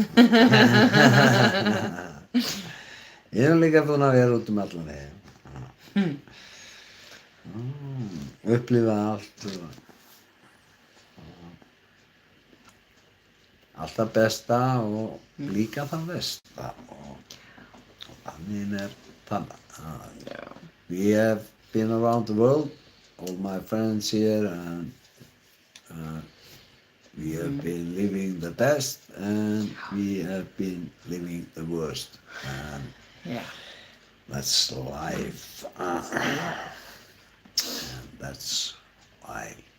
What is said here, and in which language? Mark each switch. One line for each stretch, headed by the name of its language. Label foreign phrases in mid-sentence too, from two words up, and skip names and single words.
Icelandic: Ég hef líka búinn að vera út um allan heim. Upplifa allt allt það besta og líka það versta og þannig þannig
English: we have been around the world all my friends here and we have been living the best and we have been living the worst and that's life and that's why